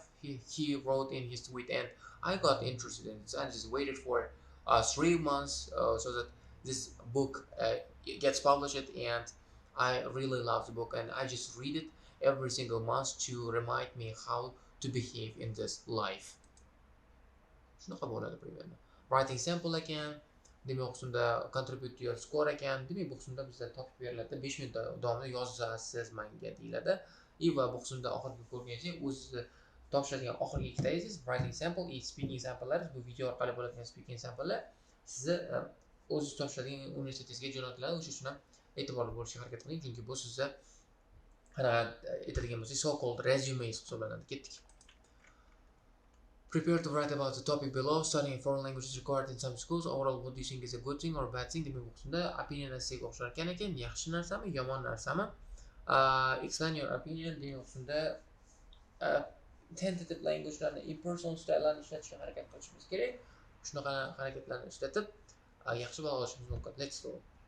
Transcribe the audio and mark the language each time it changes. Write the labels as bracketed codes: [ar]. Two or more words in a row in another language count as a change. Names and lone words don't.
[en] He wrote in his tweet, and I got interested in it. I just waited for 3 months so that this book gets published, and I really love the book, and I just read it every single month to remind me how to behave in this life. [uz] Shunaqa bo'ladi примерно. [en] Writing sample [uz] ekan, demak qismda [en] contribute to your score [uz] ekan. Demak bu qismda bizda topib beriladi. 5 minut davomida yozasiz menga deyiladi. Va bu qismda oxirgi ko'rganingiz o'zingizni topshiradigan oxirgi ikkita tez [en] writing sample [uz] и [en] speaking sample'lar, [uz] bu video orqali bo'ladigan [en] speaking sample'lar [uz] sizni o'zingiz topshiradigan universitetingizga jo'natiladi. O'sha uchun ham e'tiborli bo'lishga harakat qiling, chunki bu sizga qanaqa aytadigan bo'lsak [en] so called resume [uz] hisoblanadi. Ketdik. [en] Prepare to write about the topic below. Studying a foreign language is required in some schools. Overall, what do you think is a good thing or a bad thing? [uz] Demak, bu qismda opinioningizni o'xshar ekan, yaxshi narsami, yomon narsami? [en] Explain your opinion. [uz] Demak, bu qismda [en] tentative language'larni, impersonal style'larni [uz] ishlatishga harakat qilishimiz kerak. Shunaqa harakatlarni ishlatib yaxshi ball olishimiz mumkin. [en] Let's go.